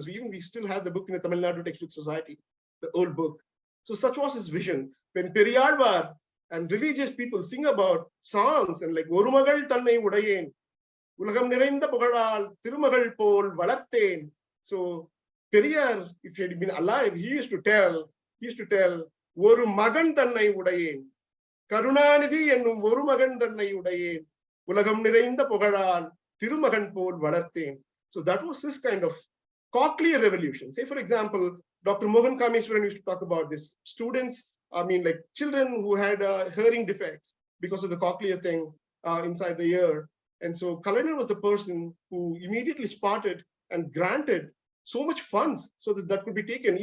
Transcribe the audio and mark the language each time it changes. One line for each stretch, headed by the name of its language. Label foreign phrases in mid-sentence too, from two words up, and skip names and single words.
English: We still have the book in the Tamil Nadu Textbook Society, the old book. So such was his vision. When Periyar and religious people sing about songs and like
Tamil: ஒரு மகள் தன்னை உடையேன் உலகம் நிறைந்த புகழாள் திருமகள் போல் வளர்த்தேன்.
English: So Periyar, if he had been alive, he used to tell,
Tamil: ஒரு மகன் தன்னை உடையேன் கருணாநிதி என்னும் ஒரு மகன் தன்னை உடையேன், உலகம் நிறைந்த புகழான் திருமகன் போல் வளர்த்தேன்.
English: So that was this kind of cochlear revolution. Say, for example, Dr. Mohan Kameswaran used to talk about this. Students, I mean, like children who had hearing defects because of the cochlear thing, inside the year. And so Kalaignar was the person who immediately spotted and granted so much funds so that that could be taken.